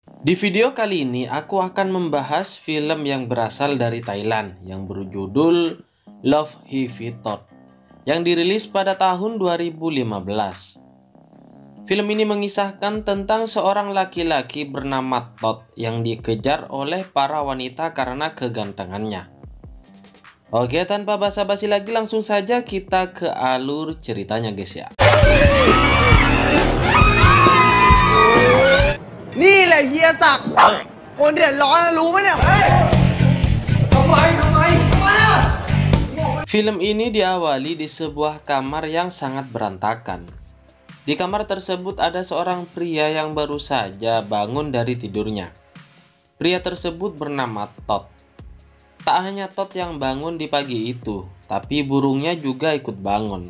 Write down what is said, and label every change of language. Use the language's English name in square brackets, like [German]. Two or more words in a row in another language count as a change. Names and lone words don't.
[Indonesian] Di video kali ini aku akan membahas film yang berasal dari Thailand yang berjudul Love Heavy Thought yang dirilis pada tahun 2015. Film ini mengisahkan tentang seorang laki-laki bernama Todd yang dikejar oleh para wanita karena kegantengannya. Oke, tanpa basa-basi lagi langsung saja kita ke alur ceritanya guys ya. [Thai] นี่แหละเฮียศักดิ์คนเดือดร้อนรู้ไหมเนี่ย [Indonesian] Film ini diawali di sebuah kamar yang sangat berantakan. Di kamar tersebut ada seorang pria yang baru saja bangun dari tidurnya. Pria tersebut bernama Todd. Tak hanya Todd yang bangun di pagi itu, tapi burungnya juga ikut bangun.